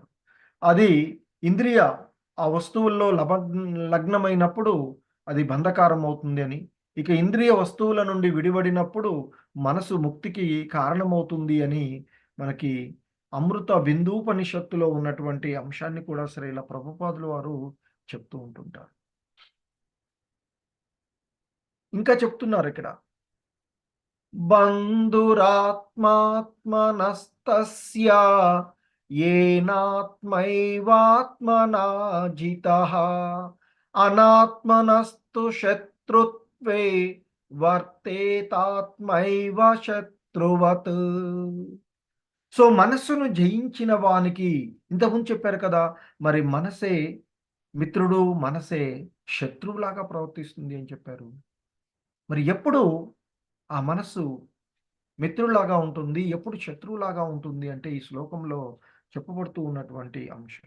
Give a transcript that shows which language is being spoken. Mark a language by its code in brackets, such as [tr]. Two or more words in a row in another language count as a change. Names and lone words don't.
[te] అది ఇంద్రియ ఆ వస్తువుల్లో లగ్నమైనప్పుడు అది బంధకారం అవుతుంది అని, ఇక ఇంద్రియ వస్తువుల నుండి విడివడినప్పుడు మనసు ముక్తికి కారణమవుతుంది అని మనకి అమృత బిందూపనిషత్తులో ఉన్నటువంటి అంశాన్ని కూడా శ్రీల ప్రభుపాదుల వారు చెప్తూ ఉంటుంటారు. ఇంకా చెప్తున్నారిక్కడ. [sa] బంధురాత్మాత్మనస్తస్య येनात्मैवात्मना जितः अनात्मनस्तु शत्रुत्वे वर्तेतात्मैव शत्रुवत्. [te] సో, మనస్సును జయించిన వానికి ఇంతకుముందు చెప్పారు కదా! మరి మనసే మిత్రుడు, మనసే శత్రువులాగా ప్రవర్తిస్తుంది అని చెప్పారు. మరి ఎప్పుడు ఆ మనస్సు మిత్రుల్లాగా ఉంటుంది, ఎప్పుడు శత్రువులాగా ఉంటుంది అంటే ఈ శ్లోకంలో చెప్పబడుతూ ఉన్నటువంటి అంశం.